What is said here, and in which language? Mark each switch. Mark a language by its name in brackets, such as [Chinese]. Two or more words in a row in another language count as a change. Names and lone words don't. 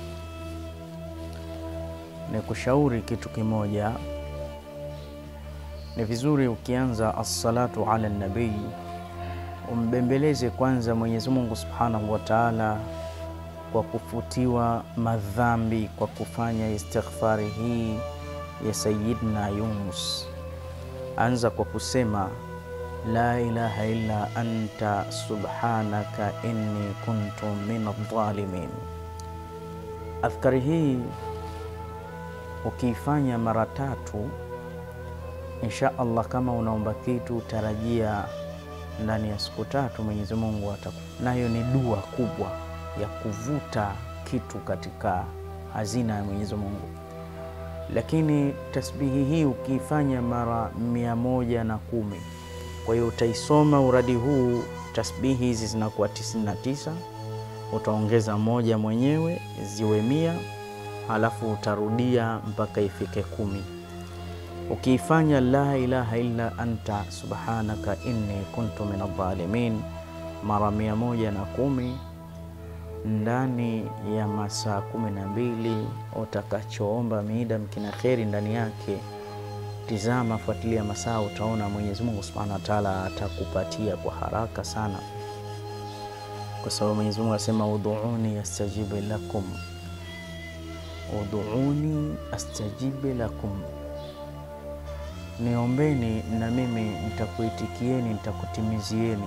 [Swahili] Ni kushauri kitu kimoja, ni vizuri ukianza [Arabic] الصلاة على النبي [Swahili] umbembeleze kwanza Mwenyezi Mungu [Arabic] سبحانه وتعالى [Swahili] kwa kufutiwa madhambi kwa kufanya istighfari hii ya Sayyidina Yunus. Anza kwa kusema [Arabic] لا إله إلا أنت سبحانك إني كنت من الظالمين. [Swahili] Adhkari hii ukiifanya mara 3, [Arabic] إن شاء الله, [Swahili] kama unaomba kitu tarajia ndani ya siku 3 Mwenyezi Mungu atakupa. Nayo ni dua kubwa ya kuvuta kitu katika hazina ya Mwenyezi Mungu. Lakini tasbihi hii ukiifanya mara 110, kwa hiyo utaisoma uradi huu, tasbihi hizi zinakuwa 99, utaongeza 1 mwenyewe ziwe 100, halafu utarudia mpaka ifike 10. [Arabic] Ukiifanya لا إله إلا أنت سبحانك إني كنت من الظالمين [Swahili] mara 110 ndani ya masaa 12, utakachoomba mida mkina kheri ndani yake, tizama, fuatilia masaa, utaona Mwenyezi Mungu [Arabic] سبحانه وتعالى [Swahili] atakupatia kwa haraka sana, kwa sababu Mwenyezi Mungu asema [Arabic] ادعوني أستجب لكم ادعوني أستجب لكم, [Swahili] niombeni na mimi nitakuitikieni, nitakutimizieni.